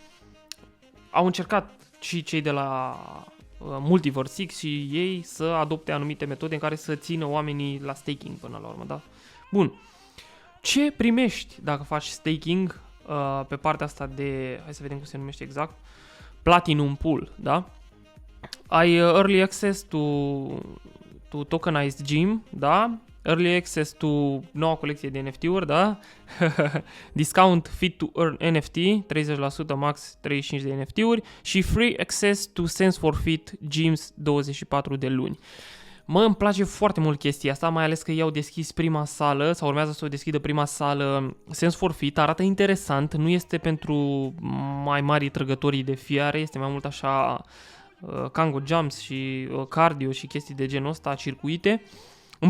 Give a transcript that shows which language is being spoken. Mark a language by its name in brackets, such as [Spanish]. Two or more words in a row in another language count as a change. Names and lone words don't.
[Romanian] Au încercat și cei de la Multiverse X și ei să adopte anumite metode în care să țină oamenii la staking până la urmă, da? Bun. Ce primești dacă faci staking pe partea asta de, hai să vedem cum se numește exact, Platinum Pool, da? Ai [English] early access to tokenized gym, [Romanian] da? [English] Early access to [Romanian] noua colecție de NFT-uri, da? [English] Discount fit to earn NFT, 30%, [Romanian] max 35 de NFT-uri și [English] free access to Sense for Fit gyms [Romanian] 24 de luni. Îmi place foarte mult chestia asta, mai ales că ei au deschis prima sală, sau urmează să o deschidă prima sală Sense for Fit, arată interesant, nu este pentru mai mari trăgătorii de fiare, este mai mult așa Kango jumps și cardio și chestii de genul ăsta, circuite.